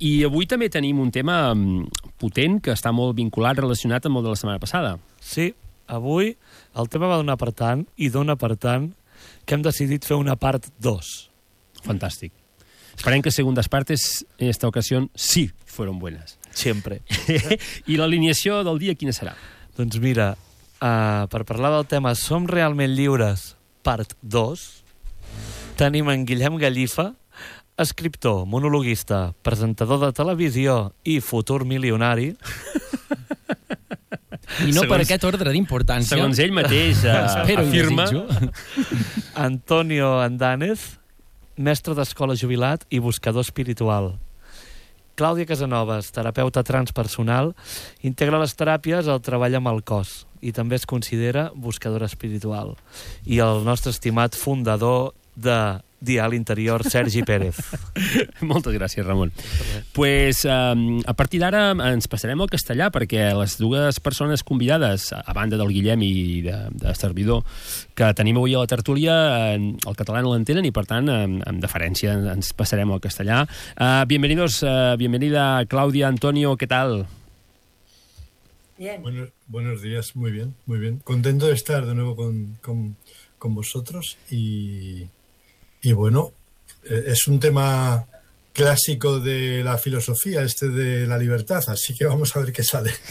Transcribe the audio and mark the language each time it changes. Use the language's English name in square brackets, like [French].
[Catalan] I avui també tenim un tema potent que està molt vinculat, relacionat amb el de la setmana passada. Sí, avui el tema va donar per tant, i dona per tant, que hem decidit fer una part 2. Fantàstic. Esperem [Spanish] que segundes partes, en esta ocasió, sí, fueron buenas. [Catalan] Sempre. I l'alineació del dia quina serà? Doncs mira, per parlar del tema Som realment lliures, part 2, tenim en Guillem Gallifa, escriptor, monologuista, presentador de televisió i futur milionari. I no per aquest ordre d'importància. Segons ell mateix afirma. Antonio Andanes, mestre d'escola jubilat i buscador espiritual. Clàudia Casanovas, terapeuta transpersonal, integra les teràpies al treball amb el cos i també es considera buscadora espiritual. I el nostre estimat fundador de Dial Interior, Sergi Pérez. Moltes gràcies, Ramon. Pues, a partir d'ara ens passarem al castellà, perquè les dues persones convidades, a banda del Guillem i de Servidor, que tenim avui a la tertúlia, el català no l'entenen i, per tant, en deferència ens passarem al castellà. [Spanish] Bienvenidos, bienvenida, Claudia, Antonio, ¿qué tal? Bien. Buenos días, muy bien, muy bien. Contento de estar de nuevo con vosotros y... Y bueno, es un tema clásico de la filosofía, este de la libertad, así que vamos a ver qué sale.